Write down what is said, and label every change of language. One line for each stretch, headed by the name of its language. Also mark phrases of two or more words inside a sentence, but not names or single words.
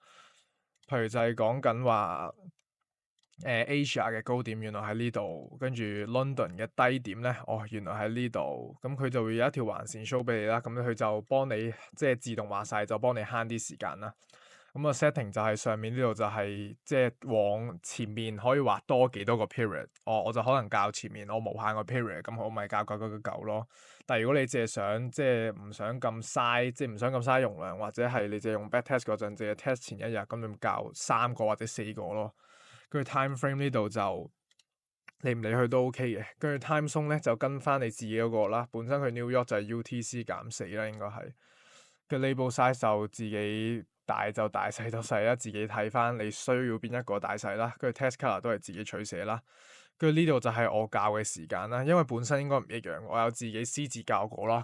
Cantonese: 譬如就係講緊話，Asia 嘅高點原來喺呢度，跟住 London 嘅低點咧，哦原來喺呢度，咁佢就會有一條橫線 show 俾你啦，咁佢就幫你即係自動話晒，就幫你慳啲時間啦。咁個 setting 就係上面呢度就係即係往前面可以畫多幾多個 period，我就可能校前面我無限個 period，咁我咪校999咯。但係如果你淨係想即係唔想咁嘥，即係唔想咁嘥容量，或者係你淨係用
English: back test
Cantonese: 嗰陣，淨係 test 前一日，咁你校3個或者4個咯。跟住
English: time frame
Cantonese: 呢度就理唔理佢都 OK 嘅。跟住
English: time zone
Cantonese: 咧就跟翻你自己嗰個啦。本身佢 New York 就係 UTC-4啦，應該係。嘅
English: label size
Cantonese: 就自己大就大，細就細啦，自己睇翻你需要邊一個大細啦。跟住
English: test color
Cantonese: 都係自己取捨啦。跟住呢度就係我校嘅時間啦，因為本身應該唔一樣，我有自己私自校過啦。